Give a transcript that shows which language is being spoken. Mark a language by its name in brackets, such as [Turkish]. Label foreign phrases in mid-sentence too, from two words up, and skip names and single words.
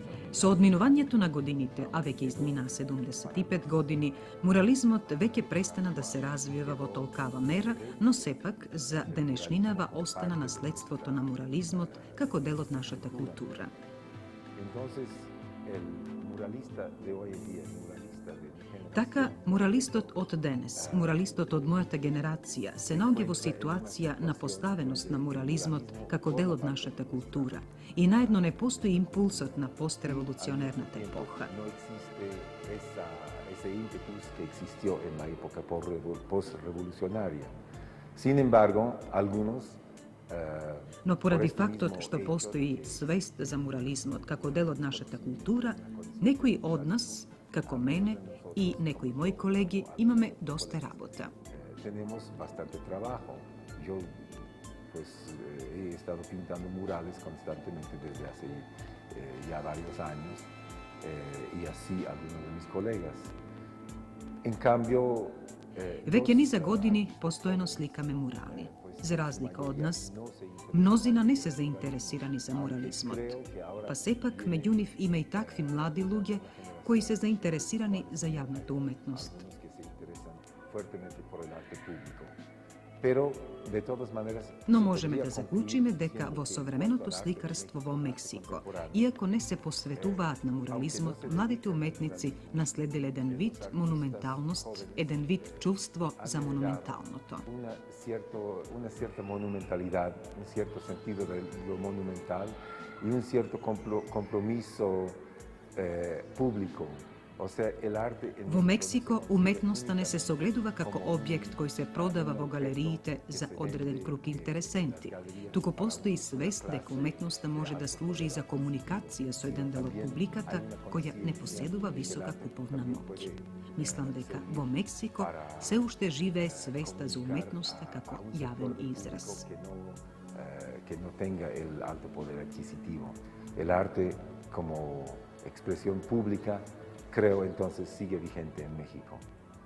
[Macedonian] Со одминувањето на годините, а веќе измина 75 години, мурализмот веќе престана да се развива во толкава мера, но сепак за денешнинава остана наследството на мурализмот како дел од нашата култура. [Spanish] Entonces, el muralista de hoy en día, el muralista de mi generación, [Macedonian] Така, муралистот од денес, муралистот од мојата генерација, се наоѓа во ситуација на поставеност на мурализмот како дел од нашата култура и наедно не постои импулсот на постреволуционерната епоха. [Spanish] no existe ese ímpetus que existió en la época postrevolucionaria. Sin embargo, algunos [Macedonian] Но поради фактот што постои свест за мурализмот како дел од нашата култура, некои од нас, како мене и некои мои колеги, имаме доста работа. [Spanish] tenemos bastante trabajo. Yo pues he estado pintando murales constantemente desde hace ya varios años y así algunos de mis colegas. En cambio, [Macedonian] Веќе низа години постојано сликаме мурали. За разлика од нас, мнозина не се заинтересирани за мурализмот. Па сепак, меѓу нив има и такви млади луѓе кои се заинтересирани за јавната уметност. [Spanish] que se interesan fuertemente por el arte público. Pero, de todas maneras, [Macedonian] Но [Spanish] se [Macedonian] можеме [Spanish] podría [Macedonian] да заклучиме [Spanish] concluir [Macedonian] дека [Spanish] diciendo [Macedonian] во [Spanish] que [Macedonian] современото [Spanish] nuestro arte [Macedonian] сликарство во [Spanish] es [Macedonian] Мексико, [Spanish] contemporáneo. [Macedonian] иако не се посветуваат на мурализмот, младите уметници наследиле еден вид монументалност, еден вид чувство за монументалното. [Spanish] Una cierta monumentalidad, un cierto sentido de lo monumental y un cierto compromiso público. O sea, el arte en [Macedonian] Во Мексико, уметноста не се согледува како објект кој се продава во галериите за одреден круг интересенти, туку постои свест дека уметноста може да служи и за комуникација со еден дел од публиката која не поседува висока куповна моќ. Мислам дека во Мексико се уште живее свеста за уметноста како јавен израз. [Spanish] que no tenga el alto poder adquisitivo. El arte como expresión pública, creo entonces sigue vigente en México.